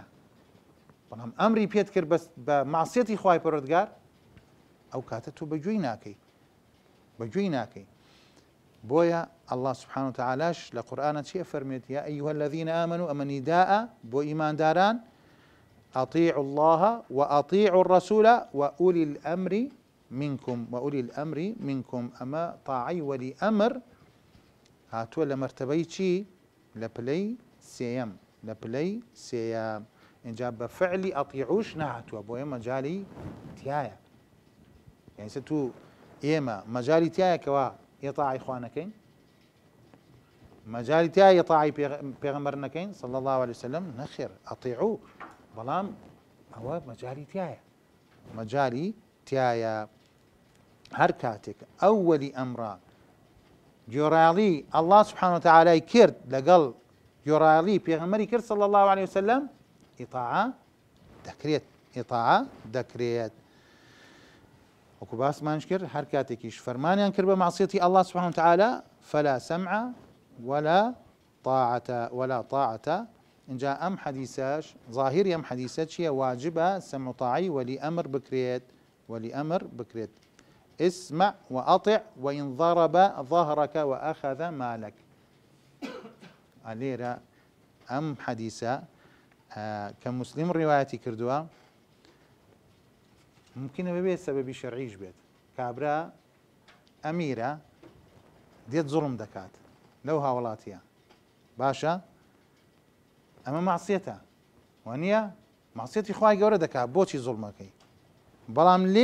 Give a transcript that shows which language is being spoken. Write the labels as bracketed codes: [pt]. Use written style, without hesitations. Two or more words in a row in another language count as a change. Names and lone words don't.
[ckb] بەڵام ئەمری پێت کرد بە معسیەتی خوای پەروەردگار، ئەو کاتە تۆ بەگوێی ناکەی. بۆیە [ar] الله سبحانه [ckb] وتعالاش لە قورئانە چی فەرمێت؟ [ar] یا ئەیها الذین آمنوا [ckb] ئەمە نیداءە بۆ ئیمانداران، [ar] ئەطیعوا الله وأطیعوا الرسول وأولی الأمر منكم، [ckb] ئەمە تاعی وەلی ئەمر هاتووە لە مەرتەبەی چی لە پلەی سێیەم لە پلەی سێیەم اینجا بە فعلی ئەطیعوش نهاتووە بۆیە مەجالی تایە یعنی تو ئێمە مەجالی تایەکەوە ئێطاعی خوا نەکەین مەجالی تایە ئێطاعی پێغەمبەر نەکەین [ar] صلی الله عليه وسلم [ckb] نەخێر ئەطیعو بەڵام ئەوە مەجالی تایە مەجالی تایە هەر کاتێک ئەوەلی ئەمرە گوێڕایەڵی [ar] الله سبحانه وتعالى [ckb] کرد لەگەڵ گوێڕایەڵی پێغەمبەری کرد [ar] صلی الله عليه وسلم [ckb] ئیطاعە دەکرێت ئیطاعە دەکرێت وەکو باسمانش کرد هەر کاتێکیش فەرمانیان کرد بە معسیەتی [ar] الله سبحانه وتعالى فلا سمع ولا طاعة [ckb] اینجا ئەم حەدیثەش ظاهری ئەم حەدیثە چییە واجبە سەمع و طاعی وەلی ئەمر بکرێت وەلی ئەمر بکرێت [ar] اسمع وأطع وإن ضرب ظهرك وأخذ مالك [ckb] لێرە ئەم حەدیثە کە مسلم ڕیوایەتی کردووە ممکنە ببێت سەبەبی شەرعیش بێت کابرا ئەمیرە دێت زوڵم دەکات لەو هاوڵاتیە باشە ئەمە معسیەتە وانە معسیەتی خوای گەورە دەکات بۆچی زوڵمەکەی بەڵام